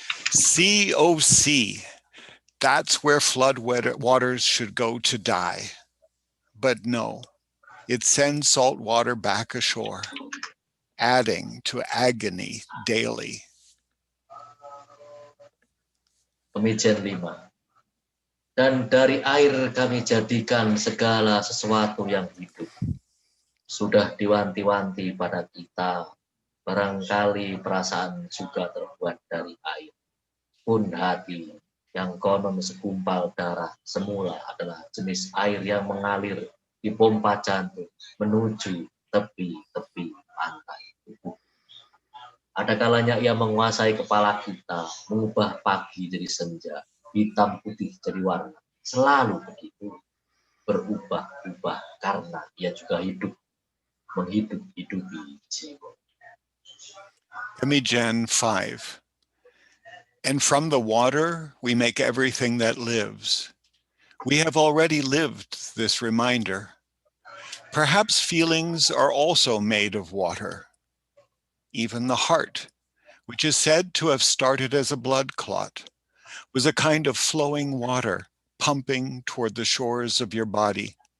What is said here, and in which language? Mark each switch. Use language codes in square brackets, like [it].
[en] Sea, oh sea, that's where flood waters should go to die. But no, it sends salt water back ashore, adding to agony daily. [id] Kemijen 5. Dan dari air kami jadikan segala sesuatu yang hidup. Sudah diwanti-wanti pada kita, barangkali perasaan juga terbuat dari air. Pun hati yang konon segumpal darah semula adalah jenis air yang mengalir di pompa jantung menuju tepi-tepi pantai. Ada kalanya ia menguasai kepala kita, mengubah pagi jadi senja, hitam putih jadi warna. Selalu begitu, berubah-ubah karena ia juga hidup, menghidup-hidupi jiwa. Kemijen 5. [en] And from the water, we make everything that lives. We have already lived this reminder. Perhaps feelings are also made of water. Even the heart, which is said to have started as a blood clot, was a kind of flowing water pumping toward the shores of your body.